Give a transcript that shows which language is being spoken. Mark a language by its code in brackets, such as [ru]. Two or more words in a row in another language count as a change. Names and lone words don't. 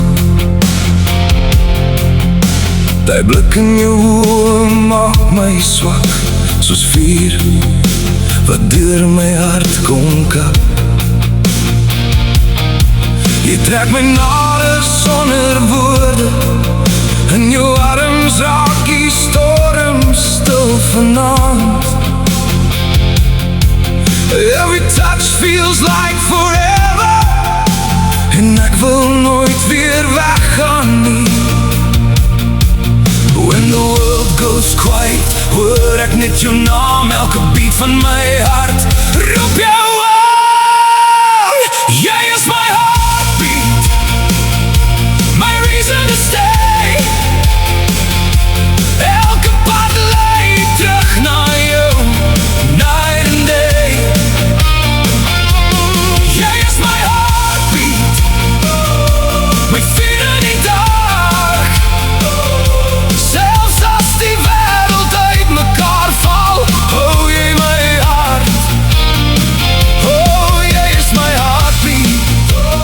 [af] Die blik in jou oë maak my swak, soos vuur wat deur my hart kom kap. Jy trek my nader sonder woorde, in jou arms raak die storm stil vanaand. [en] Every touch feels like forever, [af] en ek wil nooit weer weggaan nie. [en] When the world goes quiet, [af] hoor ek net jou naam, elke beat van my hart roep jou aan. Jy is my heartbeat, [en] my reason to stay. [af] Elke pad lei terug na jou, [en] night and day. [af] Jy is my heartbeat, my vuur in die dag. Selfs as die wêreld uit mekaar val, hou jy my hart. Oh, jy is my heartbeat.